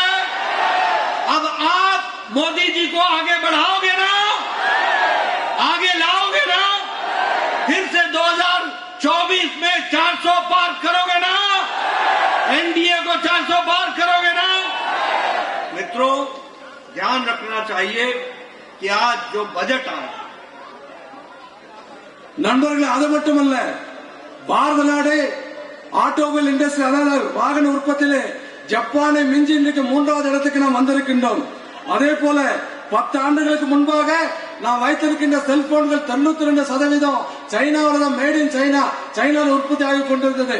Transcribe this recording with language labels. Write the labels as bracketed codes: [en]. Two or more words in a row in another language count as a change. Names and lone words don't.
[hi] अब आप मोदी जी को आगे बढ़ाओगे ना, आगे लाओगे ना, फिर से 2024 में 400 पार करोगे ना, एनडीए को 400 पार करोगे ना। मित्रों, ध्यान रखना चाहिए कि आज जो बजट आया, [ta] நண்பர்களே, அது மட்டுமல்ல, பாரத நாடு [en] automobile industry, [ta] அதாவது வாகன உற்பத்தியிலே ஜப்பானை மிஞ்சி இன்றைக்கு 3வது இடத்துக்கு நாம் வந்திருக்கின்றோம். அதே போல 10 ஆண்டுகளுக்கு முன்பாக நாம் வைத்திருக்கின்ற செல்போன்கள் 92% சைனாவில் தான், [en] made in China, [ta] சைனாவில் உற்பத்தி ஆகிக் கொண்டிருந்தது.